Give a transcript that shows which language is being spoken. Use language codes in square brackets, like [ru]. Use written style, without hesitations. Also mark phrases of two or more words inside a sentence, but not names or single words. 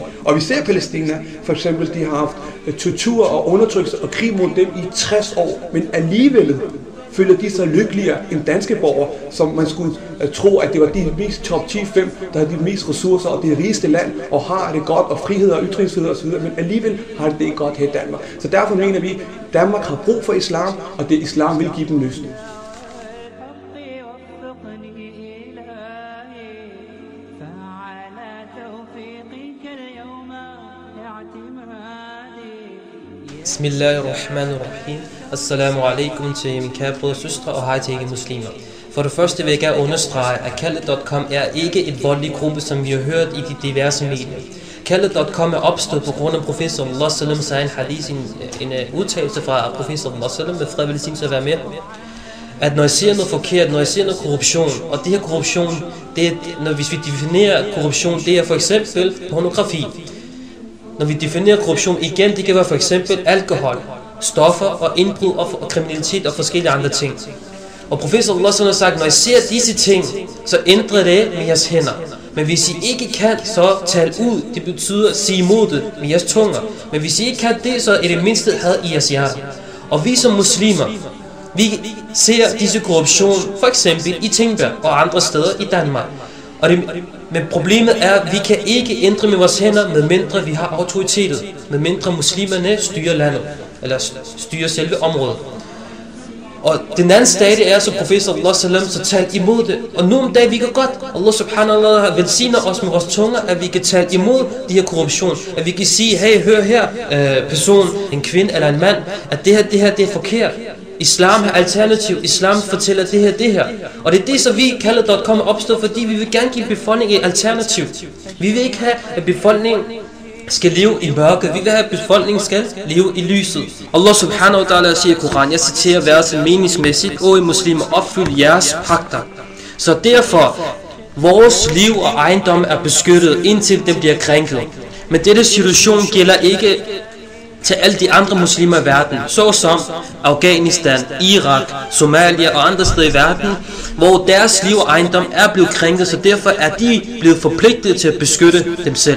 [da] Og vi ser Palæstina, for eksempel, de har haft tortur og undertrykkelse og krig mod dem i 60 år, men alligevel føler de sig lykkeligere end danske borgere, som man skulle tro, at det var de mest top 10-5, der har de mest ressourcer og det rigeste land, og har det godt, og frihed og ytringsfrihed osv., men alligevel har det ikke godt her i Danmark. Så derfor mener vi, at Danmark har brug for islam, og det islam vil give dem løsning. [ar] بسم الله الرحمن الرحيم. السلام عليكم [da] til mine kære brødre og søstre, og hej til ikke muslimer. For det første vil jeg gerne understrege, at Kaldet.com er ikke et voldelig gruppe, som vi har hørt i de diverse medier. Kaldet.com er opstået på grund af profet [ar] صلى الله عليه وسلم [da] sagde en hadith, en udtalelse fra profet [ar] صلى الله عليه وسلم, [da] med fred velsignelse at være med, at når jeg siger noget forkert, når jeg siger noget korruption, og det her korruption, det er, hvis vi definerer korruption, det er for eksempel pornografi. Når vi definerer korruption igen, det kan være for eksempel alkohol, stoffer og indbrud og kriminalitet og forskellige andre ting. Og profet [ar] صلى الله عليه وسلم [da] har sagt, når I ser disse ting, så ændrer det med jeres hænder. Men hvis I ikke kan, så tal ud. Det betyder at sige imod det med jeres tunger. Men hvis I ikke kan det, så er det mindste had i jeres hjerte. Og vi som muslimer, vi ser disse korruption for eksempel i Tingbjerg og andre steder i Danmark. Men problemet er, at vi kan ikke ændre med vores hænder, medmindre vi har autoritetet, medmindre muslimerne styrer landet, eller styrer selve området. Og den anden stadie er, så profet [ar] صلى الله عليه وسلم [da] så talt imod det. Og nu om dagen, vi kan godt, [ar] الله سبحانه وتعالى [da] velsigner os med vores tunger, at vi kan tale imod de her korruption. At vi kan sige, hey, hør her, person, en kvinde eller en mand, at det her, det er forkert. Islam har alternativ. Islam fortæller det her. Og det er det, så vi Kaldet.com opstået, fordi vi vil gerne give befolkningen et alternativ. Vi vil ikke have, at befolkningen skal leve i mørket. Vi vil have, at befolkningen skal leve i lyset. [ar] الله سبحانه وتعالى [da] siger i Koran, jeg citerer verset meningsmæssigt, o I muslimer, opfyld jeres pagter. Så derfor, vores liv og ejendom er beskyttet, indtil dem bliver krænket. Men dette situation gælder ikke til alle de andre muslimer i verden, såsom Afghanistan, Irak, Somalia og andre steder i verden, hvor deres liv og ejendom er blevet krænket, så derfor er de blevet forpligtet til at beskytte dem selv.